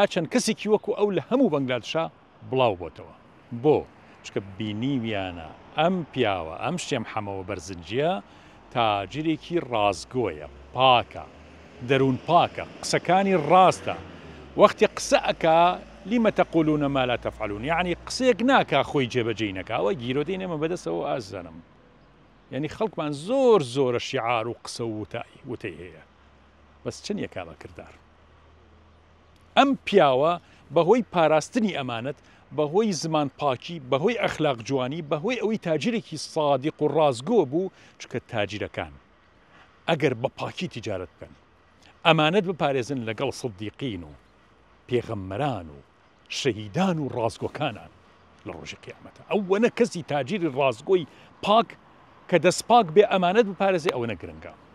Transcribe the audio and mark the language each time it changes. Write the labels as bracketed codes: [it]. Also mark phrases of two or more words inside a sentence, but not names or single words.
[ckb] چەند کەسێکی وەکو ئەو لە هەموو بەنگلادشا بڵاو بۆتەوە بۆ چکە بینیویانە ئەم پیاوە ئەم شێخ محەممەد بەرزنجیە تاجرێکی ڕازگۆیە پاکە دەروون پاکە قسەکانی ڕاستە وەختی قسە ئەکا [ar] لیمە تەقولون ما لا تفعلون [ckb] یعنی قسەیەک ناکا خۆی جێبەجێ نەکا ئەوە گیرۆدەی نێمە بەدەستەوە ئازانم یعنی خەڵکمان زۆر زۆرە شیعار و قسە و وتەی هەیە بەس چەند یەکا بە کردار ئەم پیاوە بەهۆی پاراستنی ئەمانەت بەهۆی زمان پاکی بەهۆی ئەخلاق جوانی بەهۆی ئەوەی تاجرێکی سادیق و ڕازگۆ بوو چکە تاجیرەکان ئەگەر بە پاکی تیجارەت بکەن ئەمانەت بپارێزن لەگەڵ سدیقین و پێغەمبەران و شەهیدان و ڕازگۆکانان لە ڕۆژی قیامەتە ئەوەنە کەسی تاجیری ڕازگۆی پاک کە دەست پاک بێ ئەمانەت بپارێزێ ئەوەنە گرنگە